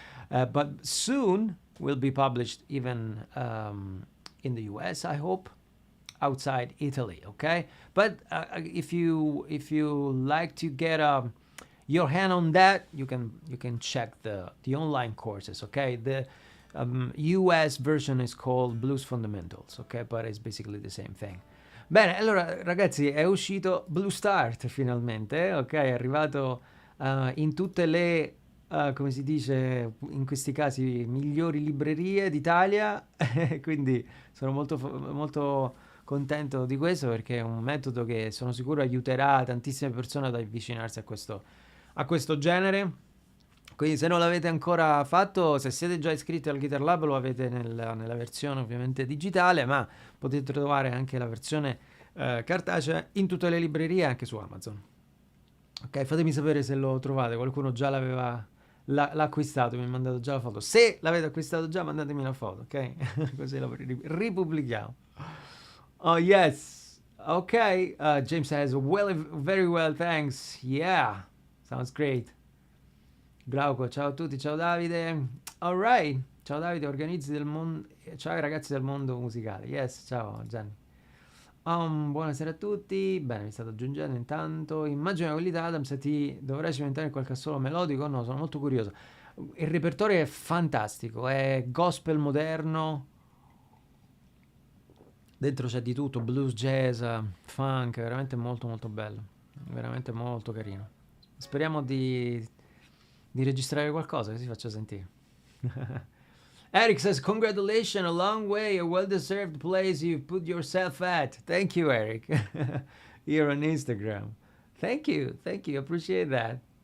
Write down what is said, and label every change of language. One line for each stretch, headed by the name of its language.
English: But soon will be published even in the US, I hope, outside Italy, okay? But if you like to get your hand on that, you can check the online courses, okay? The US version is called Blues Fundamentals, okay? But it's basically the same thing.
Italian: Bene, allora ragazzi, è uscito Blue Start finalmente, ok? È arrivato in tutte le, come si dice in questi casi, migliori librerie d'Italia, quindi sono molto contento di questo perché è un metodo che sono sicuro aiuterà tantissime persone ad avvicinarsi a questo genere. Quindi se non l'avete ancora fatto, se siete già iscritti al Guitar Lab lo avete nella versione ovviamente digitale, ma potete trovare anche la versione cartacea in tutte le librerie, anche su Amazon. Ok, fatemi sapere se lo trovate, qualcuno già l'ha acquistato, mi ha mandato già la foto. Se l'avete acquistato già, mandatemi la foto, ok? Così lo ripubblichiamo.
English: Oh, yes. Ok, James says, well, very well, thanks. Yeah, sounds great.
Italian: Glauco, ciao a tutti, ciao Davide. Alright, ciao Davide, organizzi del mondo. Ciao ai ragazzi del mondo musicale. Yes, ciao Gianni. Buonasera a tutti. Bene, mi state aggiungendo intanto. Immagino che quelli da Adam, se ti dovrai cimentare in qualche assolo melodico. No, sono molto curioso. Il repertorio è fantastico, è gospel moderno. Dentro c'è di tutto, blues, jazz, funk, veramente molto molto bello. Veramente molto carino. Speriamo di registrare qualcosa che si faccia sentire.
English: Eric says, congratulations, a long way, a well-deserved place you've put yourself at. Thank you, Eric. Here on Instagram. Thank you, appreciate that.